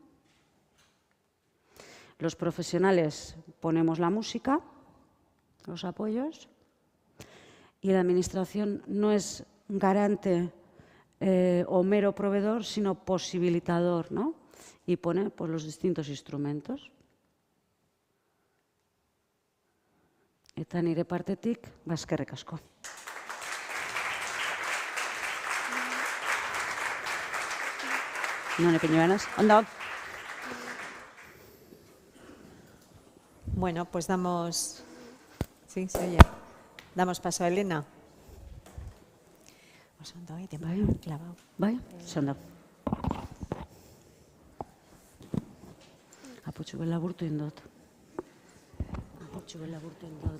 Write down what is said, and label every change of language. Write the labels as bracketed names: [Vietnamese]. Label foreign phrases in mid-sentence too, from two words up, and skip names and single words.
[Spanish] Los profesionales ponemos la música, los apoyos. Y la administración no es garante o mero proveedor, sino posibilitador, ¿no? Y pone pues, los distintos instrumentos. [Basque] Eta nire partetik, eskerrik asko. No, Peñuelas. Ondo. [Spanish] Bueno, pues damos... Sí, se oye. Damos paso a Elena. [Basque] Oso ondo, Bai, clavado. Bai, ondo. Apotxu laburtu indot. Apotxu laburtu indot.